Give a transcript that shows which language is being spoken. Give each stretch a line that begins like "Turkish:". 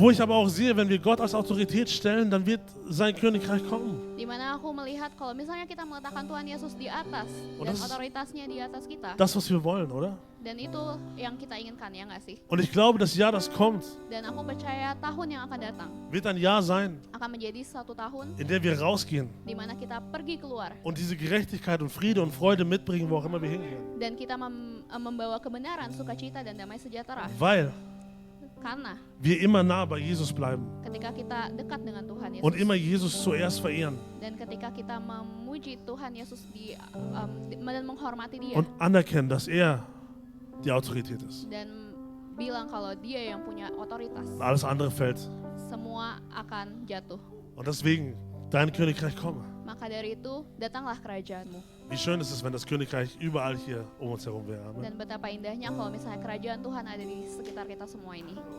German: wo ich aber auch sehe, wenn wir Gott als Autorität stellen, dann wird sein Königreich kommen.
Indonesian: Dimana aku melihat kalau misalnya kita meletakkan Tuhan Yesus di atas Oh, dan
German: das-
Indonesian: otoritasnya di atas kita,
German: Das, was wir wollen, oder?
Indonesian: dan itu yang kita inginkan, ya nggak sih?
German: Und ich glaube, das Jahr, das kommt,
Indonesian: Dan aku percaya tahun yang akan datang
German: wird ein Jahr sein,
Indonesian: akan menjadi satu tahun
German: in der wir rausgehen
Indonesian: di mana kita pergi keluar
German: und diese Gerechtigkeit und Friede und Freude mitbringen, wo auch immer wir hingehen.
Indonesian: dan kita membawa kebenaran, sukacita, dan damai sejahtera.
German: Weil
Indonesian: Karena
German: wir immer nah bei Jesus bleiben
Indonesian: ketika kita dekat dengan Tuhan Yesus
German: und immer Jesus zuerst verehren
Indonesian: dan ketika kita memuji Tuhan Yesus dan menghormati Dia
German: und anerkennen, dass er die Autorität ist.
Indonesian: dan bilang kalau Dia yang punya otoritas,
German: Und alles andere fällt.
Indonesian: semua akan jatuh.
German: Und deswegen, dein Königreich komme.
Indonesian: Maka dari itu datanglah kerajaanmu.
German: Wie schön ist es, wenn das Königreich überall hier um uns herum wäre. Amen.
Indonesian: Dan betapa indahnya kalau misalnya kerajaan Tuhan ada di sekitar kita semua ini.